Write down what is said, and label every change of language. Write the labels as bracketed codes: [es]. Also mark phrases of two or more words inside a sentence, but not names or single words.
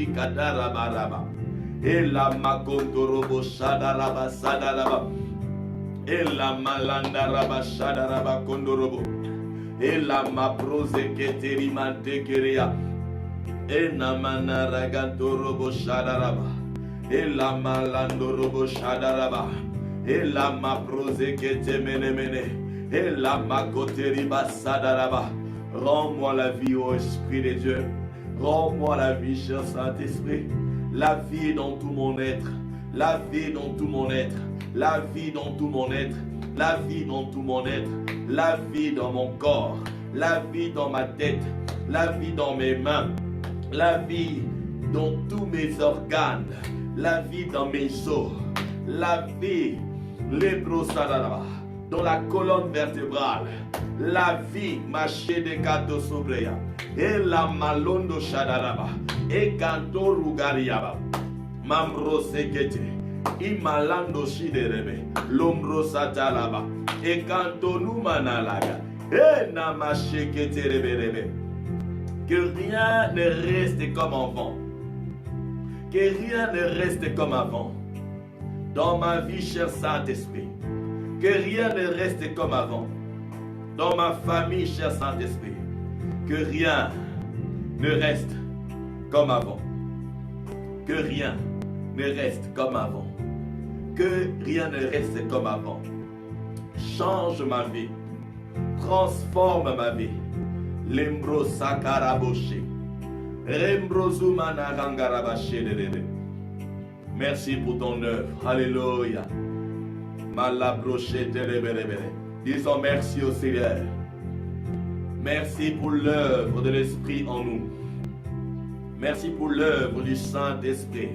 [fr] katarabaraba et la makonto robo shadaraba sadaraba et la malanda raba shadaraba kondorobo et la maprose keterimante kerea et la manaraganto robo shadaraba et la malando robo shadaraba et la maprose ketemenemene et la makoteriba sadaraba. Rends-moi la vie, ô Esprit de Dieu. Rends-moi la vie, cher Saint-Esprit. La vie dans tout mon être. La vie dans tout mon être. La vie dans tout mon être. La vie dans tout mon être. La vie dans mon corps. La vie dans ma tête. La vie dans mes mains. La vie dans tous mes organes. La vie dans mes os. La vie, l'ébrosadara, dans la colonne vertébrale. La vie, maché de gato sobreya. Et la malondo shadaraba. Et kanto rugariaba. Mamro sekete. Imalando shiderebe. Lombro satalaba. Et kanto numanalaga. Et namaché keterebe. Que rien ne reste comme avant. Que rien ne reste comme avant. Dans ma vie, cher Saint-Esprit, Que rien ne reste comme avant. Dans ma famille, cher Saint-Esprit, que rien ne reste comme avant. Que rien ne reste comme avant. Que rien ne reste comme avant. Change ma vie. Transforme ma vie. Lembro sakaraboshe. Rembrozumana rangarabashe. Merci pour ton œuvre. Alléluia. Malabroché terebelebele. Disons merci au Seigneur. Merci pour l'œuvre de l'Esprit en nous. Merci pour l'œuvre du Saint-Esprit.